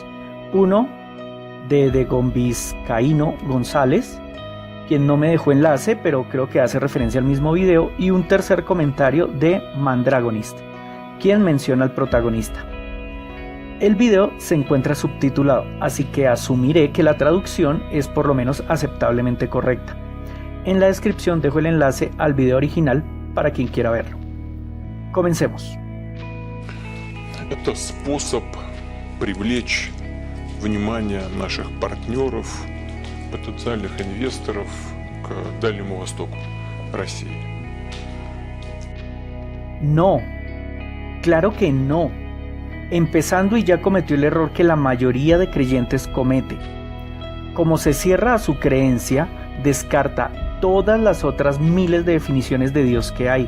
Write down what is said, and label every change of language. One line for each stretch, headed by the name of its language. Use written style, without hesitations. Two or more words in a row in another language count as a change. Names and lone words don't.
Spanish: Uno de Gombiscaíno González, quien no me dejó enlace, pero creo que hace referencia al mismo video, y un tercer comentario de Mandragonist, quien menciona al protagonista. El video se encuentra subtitulado, así que asumiré que la traducción es por lo menos aceptablemente correcta. En la descripción dejo el enlace al video original para quien quiera verlo. Comencemos.
Russian: Это способ привлечь внимание наших партнеров, потенциальных инвесторов к Дальнему Востоку, России.
Spanish: No, claro que no. Empezando y ya cometió el error que la mayoría de creyentes comete. Como se cierra a su creencia, descarta todas las otras miles de definiciones de Dios que hay.